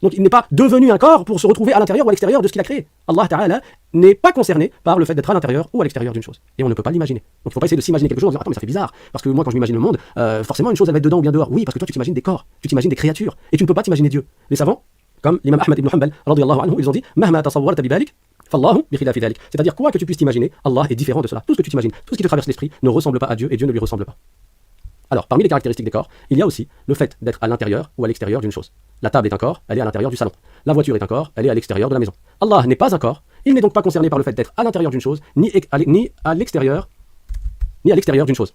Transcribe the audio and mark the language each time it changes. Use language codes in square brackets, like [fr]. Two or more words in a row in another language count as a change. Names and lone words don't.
[fr] Donc il n'est pas devenu un corps pour se retrouver à l'intérieur ou à l'extérieur de ce qu'il a créé. [ar] الله تعالى [fr] n'est pas concerné par le fait d'être à l'intérieur ou à l'extérieur d'une chose. Et on ne peut pas l'imaginer. Donc il ne faut pas essayer de s'imaginer quelque chose en disant, attends, mais ça fait bizarre. Parce que moi, quand je m'imagine le monde, forcément une chose elle va être dedans ou bien dehors. Oui, parce que toi tu t'imagines des corps, tu t'imagines des créatures. Et tu ne peux pas t'imaginer Dieu. Les savants, comme l'imam Ahmad ibn Hanbal, [ar] رضي الله عنه, [fr] ils ont dit, [ar] مهما تصورت ببالك, فالله بخلاف ذلك. [fr] C'est-à-dire, quoi que tu puisses t'imaginer, Allah est différent de cela. Tout ce que tu t'imagines, tout ce qui te traverse l'esprit ne ressemble pas à Dieu et Dieu ne lui ressemble pas. Alors, parmi les caractéristiques des corps, il y a aussi le fait d'être à l'intérieur ou à l'extérieur d'une chose. La table est un corps, elle est à l'intérieur du salon. La voiture est un corps, elle est à l'extérieur de la maison. Allah n'est pas un corps, il n'est donc pas concerné par le fait d'être à l'intérieur d'une chose, ni à l'extérieur d'une chose.